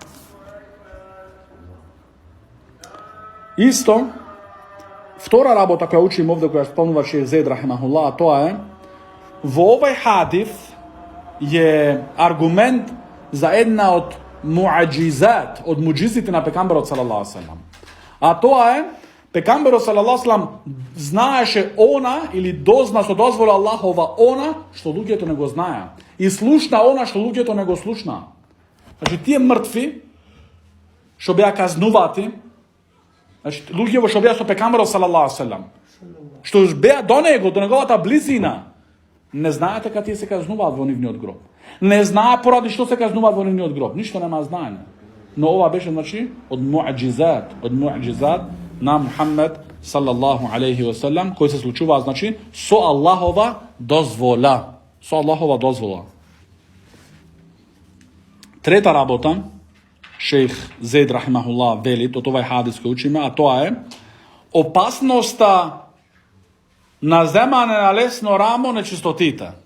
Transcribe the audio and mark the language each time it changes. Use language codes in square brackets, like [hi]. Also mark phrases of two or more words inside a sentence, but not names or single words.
[mk] Исто, втора работа која учим овде, која спомнува Шех Зейд рахимахуллах, тоа е, во овај хадис е аргумент за една од муаџизат, од муџизите на пекамберот [ar] صلى الله عليه وسلم. [mk] А тоа е, пекамберот [ar] صلى الله عليه وسلم [mk] знаеше она или дозна со дозвола Аллахова она што луѓето не го знаеа. И слушна она што луѓето не го слушна. Значи тие мртви што беа казнувати, значи луѓето што беа со пекамберот [ar] صلى الله عليه وسلم, [mk] што беа до него, до неговата близина, не знаете кога тие се казнуваат во нивниот гроб. Не знае поради што се казнуваат во нивниот гроб. Ништо нема знаење. Но ова беше, значи, од муъџизат на Мухаммед [ar] صلى الله عليه وسلم, [mk] кои се случува, значи, со Аллахова дозвола. Со Аллахова дозвола. Трета работа, шейх Зейд рахимахуллах вели, од овај хадис кој учиме, а тоа е опасноста на земане на лесно рамо нечистотите.